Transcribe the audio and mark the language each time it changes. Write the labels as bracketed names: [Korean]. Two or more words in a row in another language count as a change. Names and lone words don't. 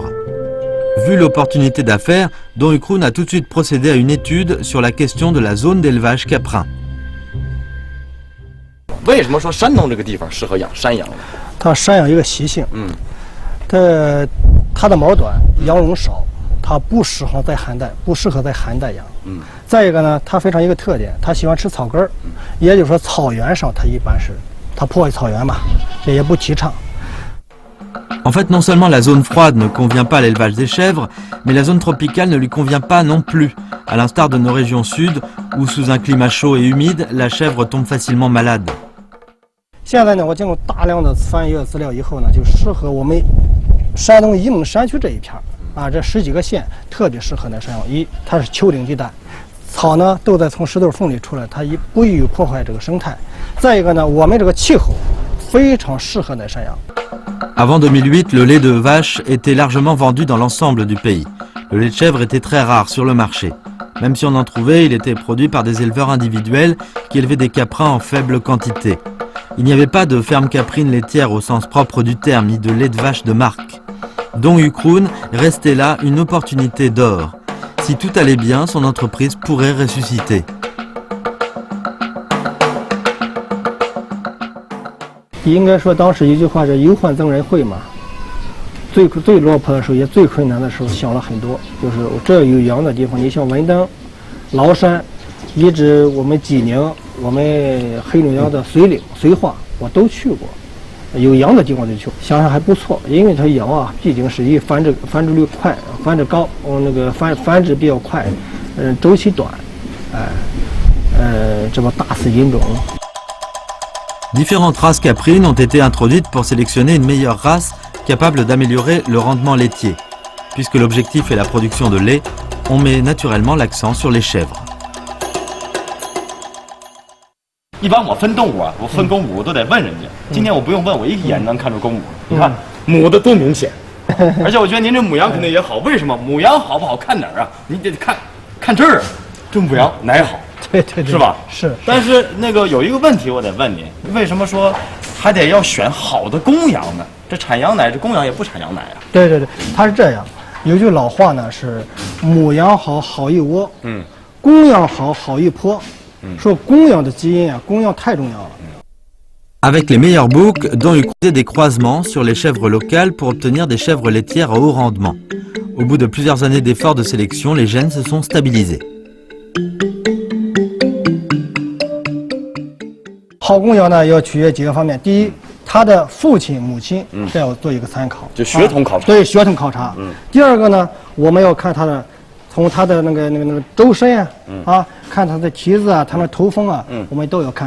[French] Vu l'opportunité d'affaires, Don Ukroun a tout de suite procédé à une étude sur la question de la zone d'élevage caprin. [Chinese] 为什么说山东这个地方适合养山羊呢？它山羊一个习性，它的毛短，羊绒少，它不适合在寒带养。再一个呢，它非常一个特点，它喜欢吃草根儿，也就是说草原上它一般是它破坏草原嘛，这也不提倡。 [French] En fait, non seulement la zone froide ne convient pas à l'élevage des chèvres, mais la zone tropicale ne lui convient pas non plus, à l'instar de nos régions sud, où sous un climat chaud et humide, la chèvre tombe facilement malade. [Chinese] 现在呢，我经过大量的翻阅资料以后呢，就适合我们山东沂蒙山区这一片啊，这10几个县特别适合那山羊。它是丘陵地带，草呢都在从石头缝里出来，它不易破坏这个生态。再一个呢，我们这个气候非常适合那山羊。 [French] Avant 2008, le lait de vache était largement vendu dans l'ensemble du pays. Le lait de chèvre était très rare sur le marché. Même si on en trouvait, il était produit par des éleveurs individuels qui élevaient des caprins en faible quantité. Il n'y avait pas de ferme caprine laitière au sens propre du terme, ni de lait de vache de marque. Don Ukroun restait là une opportunité d'or. Si tout allait bien, son entreprise pourrait ressusciter. [Chinese] 应该说，当时一句话是“忧患增人慧”嘛。最落魄的时候，也最困难的时候，想了很多。就是这有羊的地方，你像文登、崂山，一直我们济宁、我们黑龙江的绥岭、绥化，我都去过。有羊的地方就去，想想还不错，因为它羊啊，毕竟是一繁殖率快，繁殖高，那个繁殖比较快，周期短，这么大肆引种。 [French] Différentes races caprines ont été introduites pour sélectionner une meilleure race capable d'améliorer le rendement laitier. Puisque l'objectif est la production de lait, on met naturellement l'accent sur les chèvres. [Chinese] 一般我分动物啊，我分公母我都得问人家。今天我不用问，我一眼能看出公母。你看母的多明显，而且我觉得您这母羊肯定也好。为什么母羊好不好看哪儿啊？你得看这儿啊，这母羊奶好。对，是吧？是。但是那个有一个问题，我得问您，为什么说还得要选好的公羊呢？这产羊奶，这公羊也不产羊奶啊？对，它是这样。有句老话呢是“母羊好，好一窝”。供养好，好一坡。说供养的基因啊，供养太重要了。 [French] Avec les meilleurs boucs, Don Yu faisait des croisements sur les chèvres locales pour obtenir des chèvres laitières à haut rendement. Au bout de plusieurs années d'efforts de sélection, les gènes se sont stabilisés. [Chinese] 好供养呢，要取决几个方面。第一，他的父亲、母亲这要做一个参考，就血统考察。对，血统考察。第二个呢，我们要看他的，从他的那个周身啊，看他的蹄子啊，他的头风啊，我们都要看。